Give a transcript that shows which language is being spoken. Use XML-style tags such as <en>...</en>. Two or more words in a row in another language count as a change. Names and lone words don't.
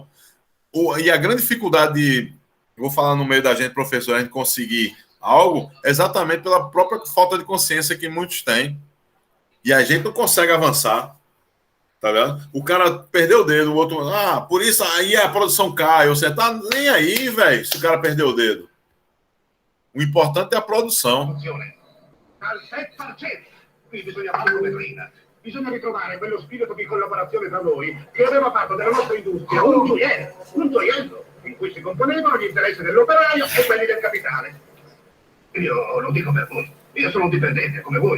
<pt>E a grande dificuldade vou falar no meio da gente, professor, a gente conseguir algo exatamente pela própria falta de consciência que muitos têm. E a gente não consegue avançar. Tá vendo? O cara perdeu o dedo, o outro... por isso aí a produção cai. Você tá nem aí, velho, se o cara perdeu o dedo. O importante é a produção.</pt> <it>Al 7%. Qui bisogna farlo vetrina. Bisogna ritrovare quello spirito di collaborazione tra noi che aveva fatto della nostra industria un gioiello in cui si componevano gli interessi dell'operaio e quelli del capitale. Io lo dico per voi, io sono un dipendente come voi.</it>